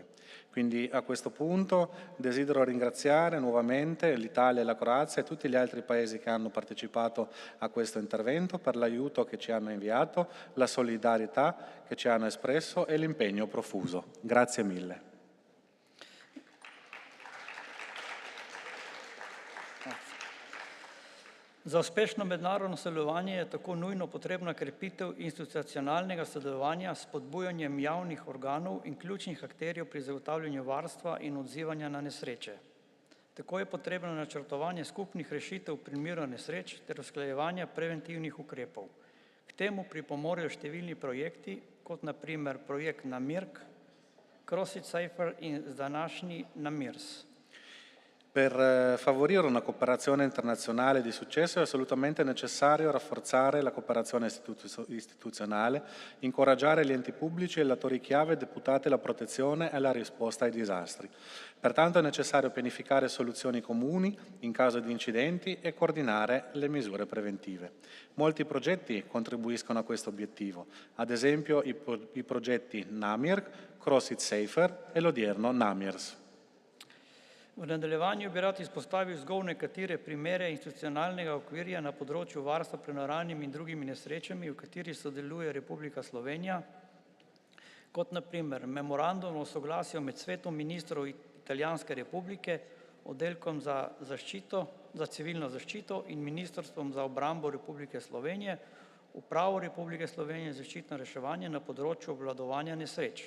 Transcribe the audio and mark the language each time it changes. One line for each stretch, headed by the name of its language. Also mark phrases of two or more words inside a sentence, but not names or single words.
Italian: Quindi a questo punto desidero ringraziare nuovamente l'Italia e la Croazia e tutti gli altri paesi che hanno partecipato a questo intervento per l'aiuto che ci hanno inviato, la solidarietà che ci hanno espresso e l'impegno profuso. Grazie mille.
Slovenian: Za uspešno mednarodno sodelovanje je tako nujno potrebna krepitev institucionalnega sodelovanja s spodbujanjem javnih organov in ključnih akterjev pri zagotavljanju varstva in odzivanja na nesreče. Tako je potrebno načrtovanje skupnih rešitev v primeru nesreč ter usklajevanja preventivnih ukrepov. K temu pripomorejo številni projekti, kot na primer projekt NAMIRK, Cross It Safer in današnji NAMIRS.
Italian: Per favorire una cooperazione internazionale di successo è assolutamente necessario rafforzare la cooperazione istituzionale, incoraggiare gli enti pubblici e gli attori chiave deputati alla protezione e alla risposta ai disastri. Pertanto è necessario pianificare soluzioni comuni in caso di incidenti e coordinare le misure preventive. Molti progetti contribuiscono a questo obiettivo, ad esempio i progetti NAMIR, Cross It Safer e l'odierno NAMIRS.
Slovenian: V nadaljevanju bi rad izpostavil zgolj nekatere primere institucionalnega okvirja na področju varstva pred naravnimi in drugimi nesrečami, v kateri sodeluje Republika Slovenija, kot na primer memorandum o soglasju med Svetom ministrov Italijanske republike, oddelkom za civilno zaščito in Ministrstvom za obrambo Republike Slovenije, Upravo Republike Slovenije za zaščitno reševanje na področju obvladovanja nesreč.